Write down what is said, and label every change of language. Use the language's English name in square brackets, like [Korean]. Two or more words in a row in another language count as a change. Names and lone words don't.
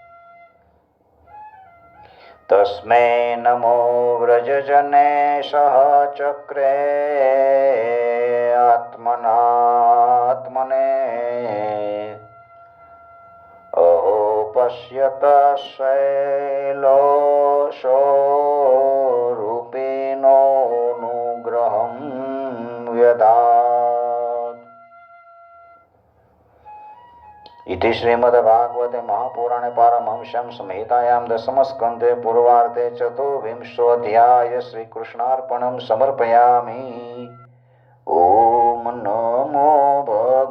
[Sanskrit] તસ્મે નમો વ્રજજને સહચક્રે આત્મનાત્મને અહો પશ્યત શૈલોષો રૂપિણોનુગ્રહં વ્યદાત. इति श्रीमद्भागवते महापुराणे पारमहंस्यां संहितायां दशमस्कन्धे पूर्वार्धे चतुर्विंशोऽध्याय श्रीकृष्णार्पणं समर्पयामि. ओम नमो